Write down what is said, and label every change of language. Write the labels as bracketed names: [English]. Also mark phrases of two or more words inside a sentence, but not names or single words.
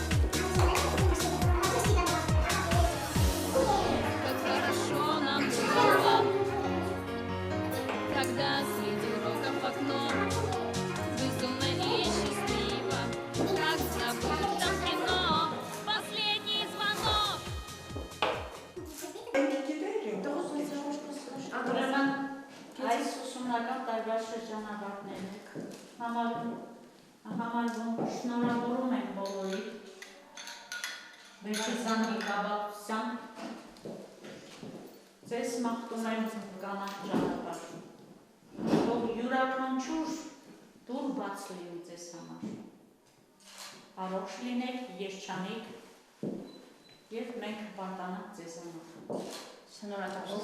[Russian] Как хорошо нам было, когда среди уроков окно безумно и счастливо, как забыто кино. Последний звонок. [Armenian] Ուրեմն այս ուսումնական տարվա շրջանավարտները համարվում շնորհավորում են բոլորի վերջին կապակցությամբ ձեզ մաղթում եմ կանանց ճանապարհ, թող յուրաքանչյուր դուռ բաց լինի ձեզ համար, առողջ լինեք, երջանիկ և մենք հպարտանանք ձեզ համար։ Շնորհակալ